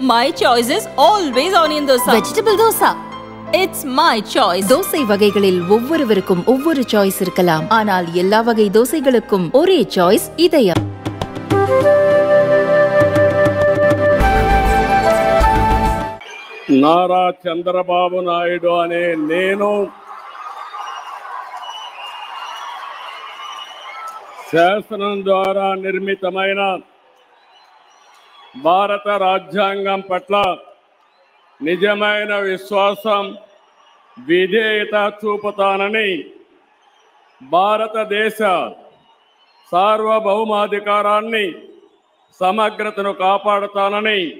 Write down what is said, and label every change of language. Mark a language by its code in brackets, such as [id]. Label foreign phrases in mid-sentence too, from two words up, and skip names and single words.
[en] My choice is always onion dosa. Vegetable dosa. It's my choice. [ta] தோசை வகைகளில் ஒவ்வொருவருக்கும் ஒவ்வொரு சாய்ஸ் இருக்கலாம். ஆனால் எல்லா வகை தோசைகளுக்கும் ஒரே சாய்ஸ் இதயம். [te] నారా చంద్రబాబు నాయుడు అనే నేను శాసనం ద్వారా నిర్మితమైన భారత రాజ్యాంగం పట్ల నిజమైన విశ్వాసం విధేయత చూపుతానని భారతదేశ సార్వభౌమాధికారాన్ని సమగ్రతను కాపాడుతానని